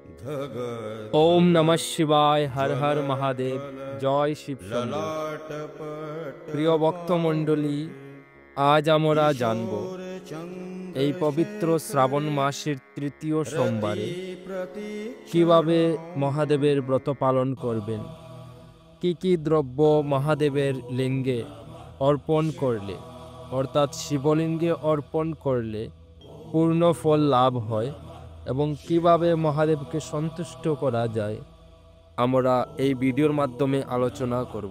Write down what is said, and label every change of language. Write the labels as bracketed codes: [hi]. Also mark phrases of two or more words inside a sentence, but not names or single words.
[sa] ओम नमः शिवाय। हर हर महादेव। [hi] जय शिव शंभु। [bn] প্রিয় ভক্তমণ্ডলী, আজ আমরা জানব এই পবিত্র শ্রাবণ মাসের তৃতীয় সোমবারে কিভাবে মহাদেবের ব্রত পালন করবেন, কি কি দ্রব্য মহাদেবের লিঙ্গে অর্পণ করলে অর্থাৎ শিবলিঙ্গে অর্পণ করলে পূর্ণ ফল লাভ হয় এবং কিভাবে মহাদেবকে সন্তুষ্ট করা যায় আমরা এই ভিডিওর মাধ্যমে আলোচনা করব।